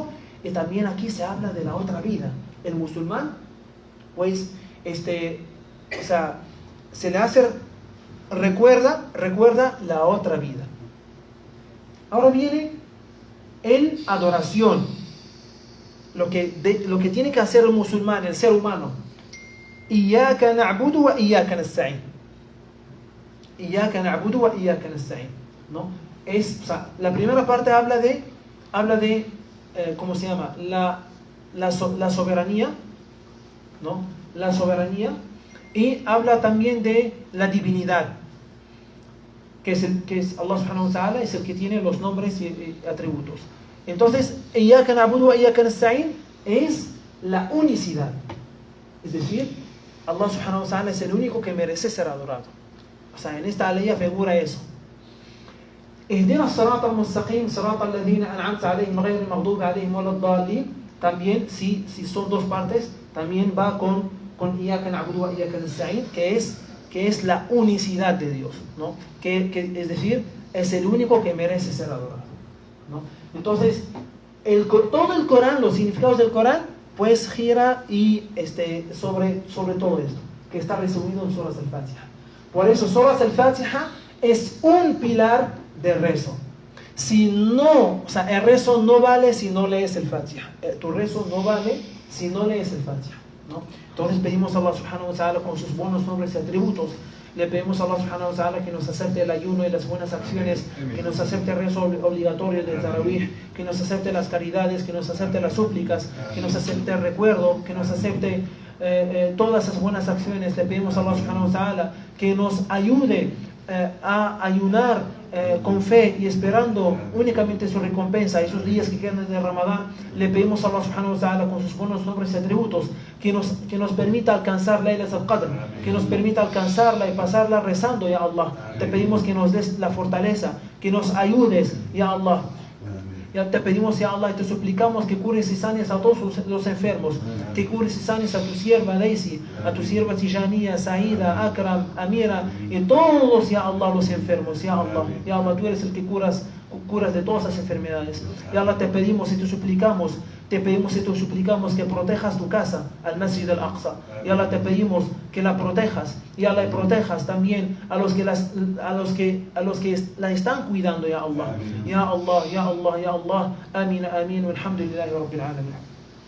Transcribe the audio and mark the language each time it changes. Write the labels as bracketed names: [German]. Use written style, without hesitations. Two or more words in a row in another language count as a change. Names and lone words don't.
[Spanish] Y también aquí se habla de la otra vida. El musulmán, pues, se le hace, recuerda la otra vida. Ahora viene el adoración. Lo que tiene que hacer el musulmán, el ser humano. [Arabic] إياك نعبد وإياك نستعين. إياك نعبد وإياك نستعين, [Spanish] ¿no? La primera parte habla de ¿cómo se llama? La soberanía, ¿no? La soberanía. Y habla también de la divinidad, que es [Arabic] الله سبحانه وتعالى, [Spanish] es el que tiene los nombres y atributos. Entonces, [Arabic] إياك نعبد وإياك نستعين [Spanish] es la unicidad. Es decir, [Arabic] الله سبحانه وتعالى [Spanish] es el único que merece ser adorado. En esta ley figura eso. [Arabic] اهدنا الصراط المستقيم صراط الذين أنعمت عليهم غير المغضوب عليهم ولا الضالين. [Spanish] También, si son dos partes, también va con [Arabic] إياك نعبد وإياك نستعين, [Spanish] que es la unicidad de Dios, ¿no? Es decir, es el único que merece ser adorado, ¿no? Entonces, todo el Corán, los significados del Corán, pues gira sobre todo esto, que está resumido en Suras al-Fatiha. Por eso, Suras al-Fatiha es un pilar de rezo. Si no, el rezo no vale si no lees el Fatiha. Tu rezo no vale si no lees el Fatiha, ¿no? Entonces pedimos a [Arabic] الله سبحانه وتعالى [Spanish] con sus buenos nombres y atributos. Le pedimos a [Arabic] الله سبحانه وتعالى [Spanish] que nos acepte el ayuno y las buenas acciones, que nos acepte el rezo obligatorio del Tarawih, que nos acepte las caridades, que nos acepte las súplicas, que nos acepte el recuerdo, que nos acepte todas esas buenas acciones. Le pedimos a [Arabic] الله سبحانه وتعالى [Spanish] que nos ayude a ayunar con fe y esperando únicamente su recompensa. Esos días que quedan de Ramadán, le pedimos a [Arabic] الله سبحانه وتعالى [Spanish] con sus buenos nombres y atributos que nos permita alcanzar Laylat al-Qadr, que nos permita alcanzarla y pasarla rezando, [Arabic] يا الله. [Spanish] Te pedimos que nos des la fortaleza, que nos ayudes, [Arabic] يا الله. [Spanish] Ya te pedimos, [Arabic] يا الله, [Spanish] y te suplicamos que cures y sanes a todos los enfermos, que cures y sanes a tu sierva Daisy, a tu sierva Tijaniya, Saida, Akram, Amira, y todos, [Arabic] يا الله, [Spanish] los enfermos, [Arabic] يا الله. يا الله, [Spanish] tú eres el que curas de todas las enfermedades. [Arabic] يا الله, [Spanish] te pedimos y te suplicamos que protejas tu casa, al Masjid al-Aqsa. [Arabic] يا الله, [Spanish] te pedimos que la protejas. [Arabic] يا الله, [Spanish] y protejas también a los que la están cuidando, [Arabic] يا الله. يا الله، يا الله، يا الله. Amin, amin, والحمد لله رب العالمين.